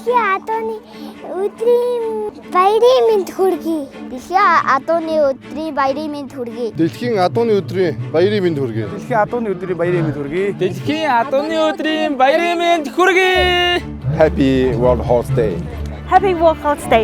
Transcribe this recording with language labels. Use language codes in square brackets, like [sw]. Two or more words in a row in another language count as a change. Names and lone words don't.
[mn] адууны өдрийн баярын мэнд хүргэе. Дэлхийн адууны өдрийн баярын мэнд хүргэе. Дэлхийн адууны өдрийн баярын мэнд хүргэе. Дэлхийн адууны өдрийн баярын мэнд хүргэе. Дэлхийн адууны өдрийн баярын мэнд хүргэе. [en] Happy World Horse Day. Happy World Horse Day.